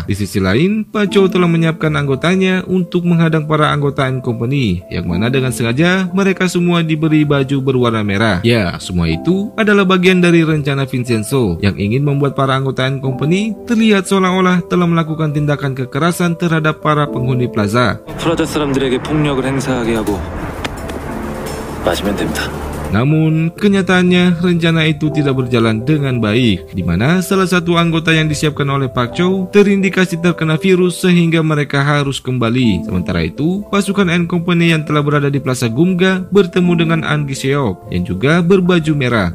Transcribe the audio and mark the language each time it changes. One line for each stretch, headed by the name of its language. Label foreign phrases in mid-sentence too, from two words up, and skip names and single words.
Indonesian: Di sisi lain, Pak Chow telah menyiapkan anggotanya untuk menghadang para anggota N Company, yang mana dengan sengaja mereka semua diberi baju berwarna merah. Ya, semua itu adalah bagian dari rencana Vincenzo yang ingin membuat para anggota N Company terlihat seolah-olah telah melakukan tindakan kekerasan terhadap para penghuni plaza.
Korean: 프라자 사람들에게 폭력을 행사하게 하고 맞으면 됩니다.
Indonesian: Namun, kenyataannya rencana itu tidak berjalan dengan baik, di mana salah satu anggota yang disiapkan oleh Pak Chow terindikasi terkena virus sehingga mereka harus kembali. Sementara itu, pasukan N Company yang telah berada di Plaza Gumga bertemu dengan An Gi-seok yang juga berbaju merah.